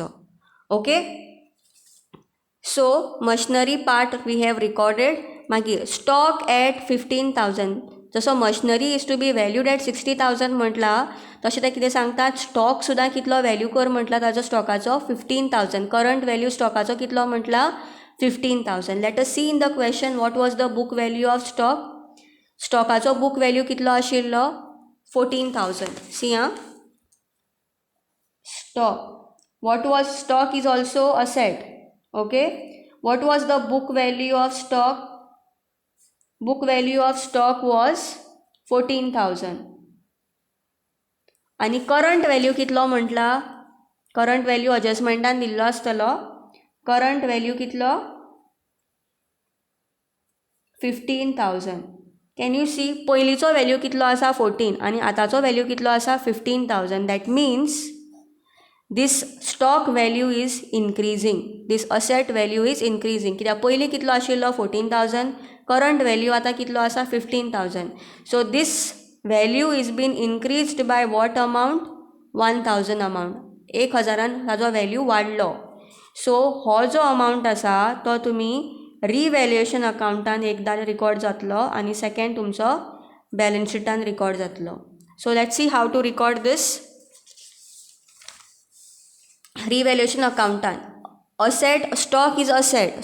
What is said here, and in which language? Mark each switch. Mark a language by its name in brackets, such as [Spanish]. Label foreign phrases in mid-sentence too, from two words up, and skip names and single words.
[English] OK, so machinery part we have recorded. मागीर stock at 15,000. [Konkani] जसो [English] machinery is to be valued at [Konkani] 60,000 म्हटला तशें ते कितें सांगतात स्टॉक सुद्दां कितलो वॅल्यू कर म्हटला ताजो स्टॉकाचो 15,000. [English] current value [Konkani] स्टॉकाचो कितलो म्हटला 15,000. [English] Let us see in the question what was the book value of stock. [Konkani] स्टॉकाचो [English] book value [Konkani] कितलो आशिल्लो 14,000. [English] See, stock what was stock is also asset. OK, what was the book value of stock. book value of stock was [Konkani] 14,000 आणि [English] current value [Konkani] कितलो म्हटला [English] current value [Konkani] एडजस्टमेंटान दिल्लो आसतलो. [English] current value [Konkani] कितलो 15,000. [English] can you see [Konkani] पयलींचो वॅल्यू कितलो आसा 14 आनी आतांचो वॅल्यू कितलो आसा 15,000. [English] that means this stock value is increasing, this asset value is increasing. [Konkani] कित्याक पयलीं कितलो आशिल्लो 14,000, [English] current value [Konkani] आतां कितलो आसा 15,000. [English] सो this value is been increased by what amount 1,000 amount. [Konkani] 1,000 ताजो वॅल्यू वाडलो. सो हो जो अमावंट आसा तो तुमी रिवॅल्युएशन अकाउंटान एकदां रिकॉर्ड जातलो आनी सेकेंड तुमचो बॅलन्स शिटान रिकॉर्ड जातलो. [English] So let's see how to record this. Revaluation accountan asset stock is asset.